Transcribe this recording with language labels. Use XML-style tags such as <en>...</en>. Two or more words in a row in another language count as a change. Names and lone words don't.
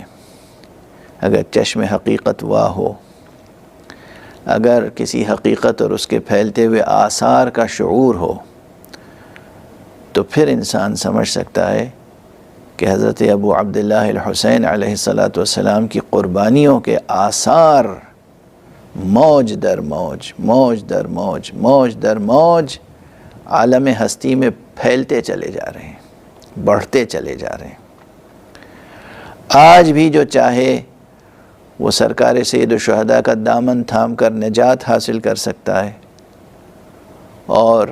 <ur>اگر چشم حقیقت واہ ہو، اگر کسی حقیقت اور اس کے پھیلتے ہوئے آثار کا شعور ہو، تو پھر انسان سمجھ سکتا ہے کہ حضرت ابو عبداللہ الحسین علیہ السلام کی قربانیوں کے آثار موج در موج، موج در موج، موج در موج عالم ہستی میں پھیلتے چلے جا رہے ہیں، بڑھتے چلے جا رہے ہیں. آج بھی جو چاہے وہ سرکار سید الشہداء کا دامن تھام کر نجات حاصل کر سکتا ہے، اور</ur>